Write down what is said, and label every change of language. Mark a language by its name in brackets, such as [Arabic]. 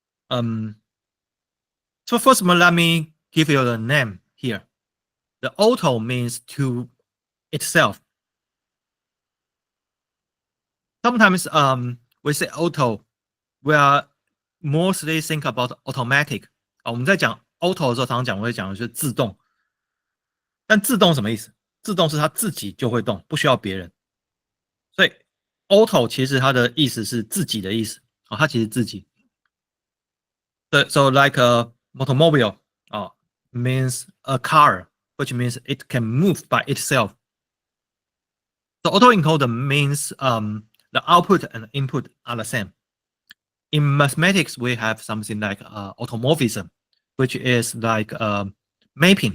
[English] So first of all, let me give you the name here. The auto means to itself. Sometimes we say auto, we are mostly think about automatic. [Chinese] 我们在讲 auto 的时候，常常讲会讲的是自动。但自动什么意思？自动是它自己就会动，不需要别人。所以 auto 其实它的意思是自己的意思。它其实自己。 [English] So like a automobile means a car, which means it can move by itself. So autoencoder means the output and input are the same. In mathematics, we have something like automorphism, which is like mapping.